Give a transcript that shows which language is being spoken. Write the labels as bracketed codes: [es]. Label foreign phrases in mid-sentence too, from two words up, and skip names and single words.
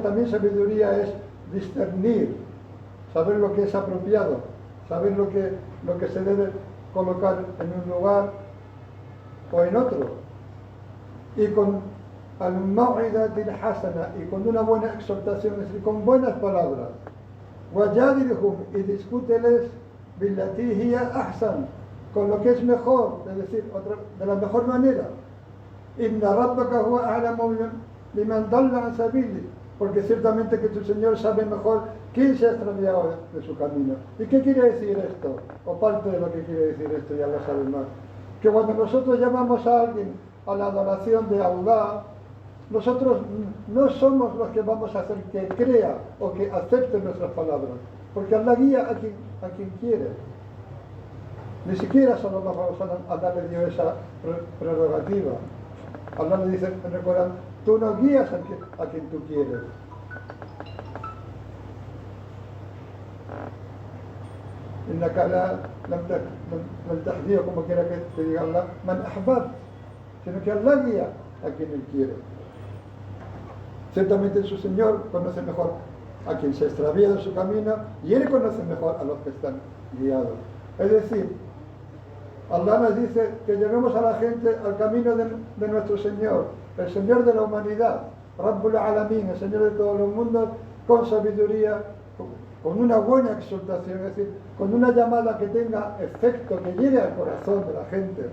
[es] También sabiduría es discernir, saber lo que es apropiado, saber lo que se debe colocar en un lugar o en otro. Y con [ar] الموعظة الحسنة, [es] y con una buena exhortación, es decir, con buenas palabras. Wajadilhum, y discúteles [ar] بالتي هي أحسن, [es] con lo que es mejor, es decir, de la mejor manera. [ar] إن ربك هو أعلم بمن ضل عن سبيله, [es] porque ciertamente que tu Señor sabe mejor quién se ha extraviado de su camino. ¿Y qué quiere decir esto? O parte de lo que quiere decir esto, ya lo sabe más. Que cuando nosotros llamamos a alguien a la adoración de Allah, nosotros no somos los que vamos a hacer que crea o que acepte nuestras palabras, porque Allah guía a quien quiere. Ni siquiera [ar] صلى الله عليه وسلم [es] Allah le dio esa prerrogativa. Allah le dice en el Corán: tú no guías a quien tú quieres. [ar] إنك لم تهديه, [es] como quiera que te diga Allah, [ar] من أحببت, [es] sino que Allah guía a quien Él quiere. Ciertamente su Señor conoce mejor a quien se extravía de su camino y Él conoce mejor a los que están guiados. Es decir, Allah nos dice que llevemos a la gente al camino de nuestro Señor, el Señor de la humanidad, [ar] رب العالمين, [es] el Señor de todos los mundos, con sabiduría, con una buena exhortación, es decir, con una llamada que tenga efecto, que llegue al corazón de la gente.